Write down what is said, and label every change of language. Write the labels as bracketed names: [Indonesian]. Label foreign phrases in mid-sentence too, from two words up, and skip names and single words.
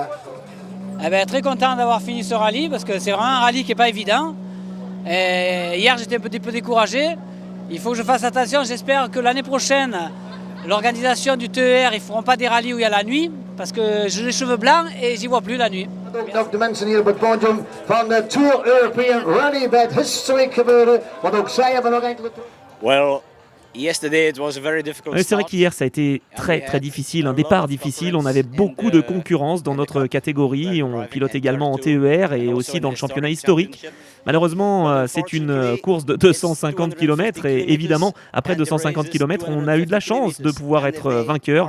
[French] Eh ben, très content d'avoir fini ce rallye parce que c'est vraiment un rallye qui n'est pas évident. Et hier j'étais un petit peu découragé. Il faut que je fasse attention, j'espère que l'année prochaine, l'organisation du TER, ils ne feront pas des rallyes où il y a la nuit, parce que j'ai les cheveux blancs et j'y vois plus la nuit. [Dutch] Ook de mensen hier op het podium van de Tour European Rally bij het historic gebeuren, want ook zij hebben nog enkele... [English] Well, yesterday it was a very difficult [French] C'est vrai qu'hier ça a été très difficile, un départ difficile, on avait beaucoup de concurrence dans notre catégorie, on pilote également en TER et aussi dans le championnat historique. Malheureusement, c'est une course de 250 km et évidemment, après 250 km, on a eu de la chance de pouvoir être vainqueur.